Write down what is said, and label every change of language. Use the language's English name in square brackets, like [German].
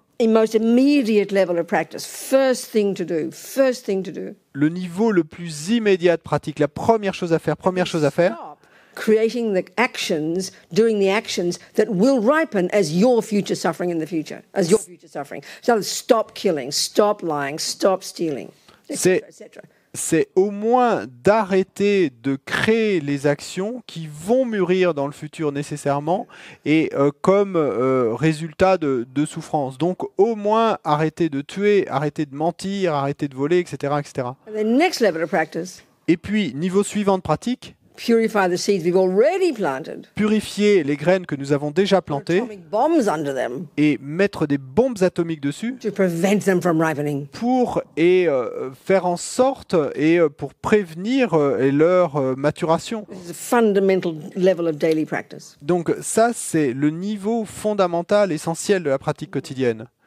[English] in most immediate level of practice, first thing to do, [French] le niveau le plus immédiat de pratique, la première chose à faire, [English] stop creating the actions, doing the actions that will ripen as your future suffering in the future, as your future suffering. So stop killing, stop lying, stop stealing, etc., etc. [French] C'est au moins d'arrêter de créer les actions qui vont mûrir dans le futur nécessairement et comme résultat de souffrance. Donc au moins arrêter de tuer, arrêter de mentir, arrêter de voler, etc., etc. [English] And the next level of practice, [French] Et puis, niveau suivant de pratique, [English] purify the seeds we've already planted. [French] Purifier les graines que nous avons déjà plantées [English] Atomic bombs under them [French] et mettre des bombes atomiques dessus [English] to prevent them from ripening. [French] pour faire en sorte et pour prévenir leur maturation. [English] This is a fundamental level of daily practice. [French] Donc ça, c'est le niveau fondamental, essentiel de la pratique quotidienne.